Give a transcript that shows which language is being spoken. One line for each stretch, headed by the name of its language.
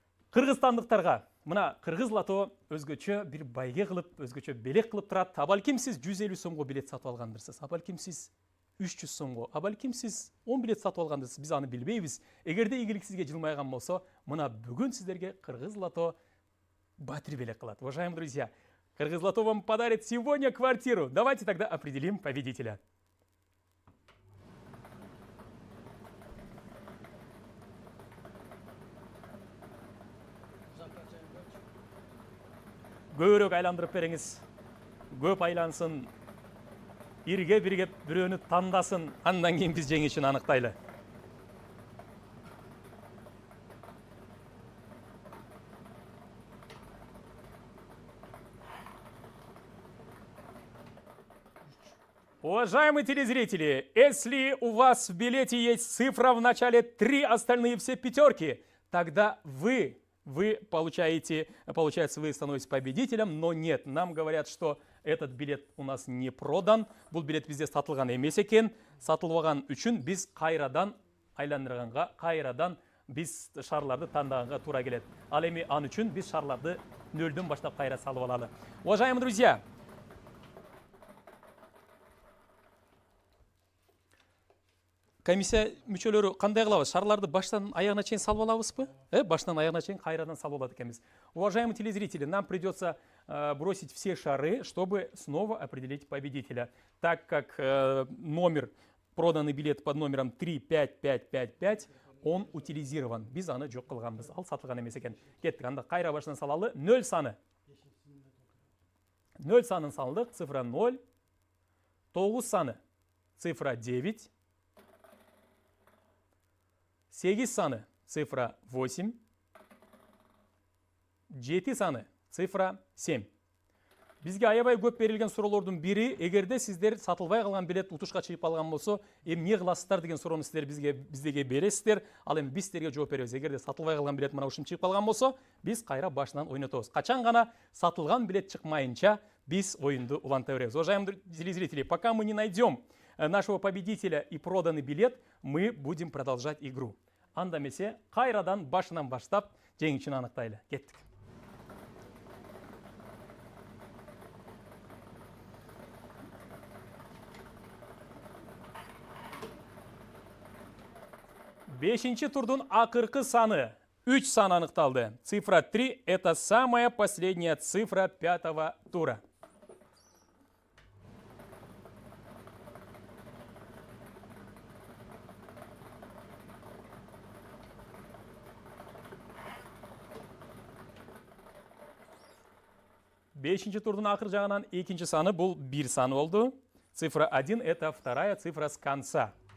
Kyrgyz: Кыргызстандыктарга мына кыргыз лото өзгөчө бир байге кылып, өзгөчө белек кылып турат. А балким сиз 150 сомго билет сатып алгандырсыз, а балким сиз 300 сомго, а балким сиз 10 билет сатып алгандырсыз, биз аны билбейбиз. Эгерде ийгилик сизге жылмайган болсо, мына бүгүн сиздерге кыргыз лото батир белек кылат.
Russian: Уважаемые друзья, кыргыз лото вам подарит сегодня квартиру. Давайте тогда определим победителя.
Kyrgyz: Көбүрөөк айландырып бериңиз. Көп айлансын. Ирге бирге бирөөнү тандасын. Андан кийин биз жеңишин аныктайлы.
Russian: Уважаемые телезрители, если у вас в билете есть цифра в начале 3, остальные все пятерки, тогда вы получается, вы становитесь победителем, но нет, нам говорят, что этот билет у нас не продан,
Kyrgyz: бул билет бізде сатылган эмес экен, сатылбаган үчүн биз кайрадан айландырганга, кайрадан биз шарларды тандаганга туура келет. Ал эми ан үчүн биз шарларды нөлдөн баштап кайра салып алалы.
Russian: Уважаемые друзья,
Kyrgyz: комиссия мүчөлөрү кандай кылабыз? Шарларды баштан аягына чейин салып алабызбы? Баштан аягына чейин кайрадан салып алат экенбиз.
Russian: Уважаемые телезрители, нам придется бросить все шары, чтобы снова определить победителя. Так как номер, проданный билет под номером 35555, он утилизирован.
Kyrgyz: Биз аны жок кылганбыз. Ал сатылган эмес экен. Кеттик, анда кайра башынан салалы. 0 саны. 0 санын салдык,
Russian: цифра 0.
Kyrgyz: 9 саны,
Russian: цифра 9.
Kyrgyz: 8 саны,
Russian: цифра 8.
Kyrgyz: 7 саны,
Russian: цифра 7.
Kyrgyz: Бизге аябай көп берилген суроолордун бири, эгерде сиздер сатылбай калган билет утушка чыгып калган болсо, эмне кыласыздар деген суроону сиздер биздеге бересиздер. Ал эми биз силерге жооп беребиз. Эгерде сатылбай калган билет мына ушинтип чыгып калган болсо, биз кайра башынан ойнотобуз. Качан гана сатылган билет чыкмайынча биз оюнду уланта беребиз.
Russian: Уважаемые телезрители, пока мы не найдем нашего победителя и проданный билет, мы будем продолжать игру.
Kyrgyz: Анда эмесе кайрадан башынан баштап жеңүүчүнү аныктайлы. Кеттик. Бешинчи турдун акыркы саны 3 сан аныкталды.
Russian: Цифра 3 – это самая последняя цифра 5-го тура.
Kyrgyz: Бешинчи турдун акыр жагынан экинчи саны бул 1 сан болду.
Russian: Цифра 1 – это вторая цифра с конца.